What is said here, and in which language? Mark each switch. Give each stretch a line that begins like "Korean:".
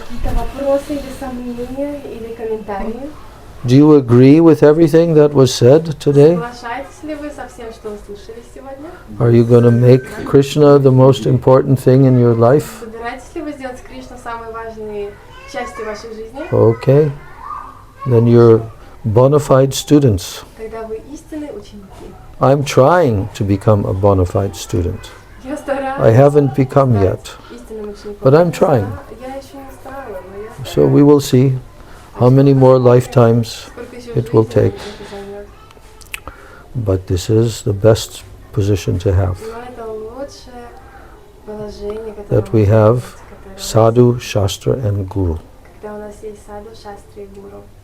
Russian: Какие-то вопросы или сомнения или комментарии?
English: Do you agree with everything that was said today?
Russian: Соглашаетесь ли вы со всем, что услышали сегодня?
English: Are you going to make Krishna the most important thing in your life?
Russian: Собираетесь ли вы сделать Кришну самой важной частью вашей жизни?
English: Okay. Then you're bona fide students.
Russian: Когда вы истинные ученики.
English: I'm trying to become a bona fide student.
Russian: Я стараюсь.
English: I haven't become yet,
Russian: Истинным учеником.
English: but I'm trying.
Russian: Я еще не стала, но я
English: So we will see how many more lifetimes
Russian: сколько еще
English: it will
Russian: жизней
English: take.
Russian: это займет.
English: But this is the best position to have.
Russian: Но это лучшее положение, которое
English: That we
Russian: можно
English: have
Russian: иметь, которое у нас
English: Sadhu, Shastra and Guru.
Russian: когда у нас есть саду, шастри и гуру.